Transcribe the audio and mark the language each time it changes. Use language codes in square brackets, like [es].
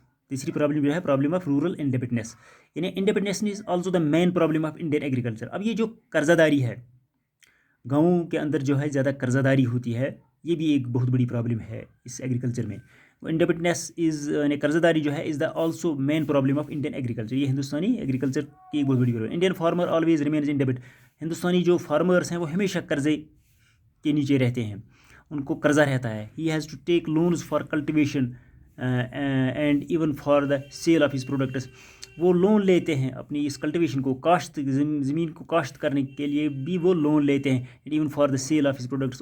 [ur] تیسری پرابلم جو ہے [en] Problem of rural independence یعنی independence is also the main problem of Indian agriculture. [ur] اب یہ جو قرضہ داری ہے گاؤں کے اندر جو ہے زیادہ قرضہ داری ہوتی ہے, یہ بھی ایک بہت بڑی پرابلم ہے اس ایگریکلچر میں. [en] independence is [ur] یعنی قرضہ داری جو ہے [en] Is the also main problem of Indian agriculture. [ur] یہ ہندوستانی ایگریکلچر کی ایک بہت بڑی problem. [en] Indian farmer always remains in debit. [ur] ہندوستانی جو فارمرس ہیں وہ ہمیشہ قرضے کے نیچے رہتے ہیں, ان کو قرضہ رہتا ہے. [en] He has to take loans for cultivation and even for the sale of his products. [ur] وہ لون لیتے ہیں اپنی اس کلٹیویشن کو, کاشت زمین کو کاشت کرنے کے لیے بھی وہ لون لیتے ہیں, [en] Even for the sale of his products.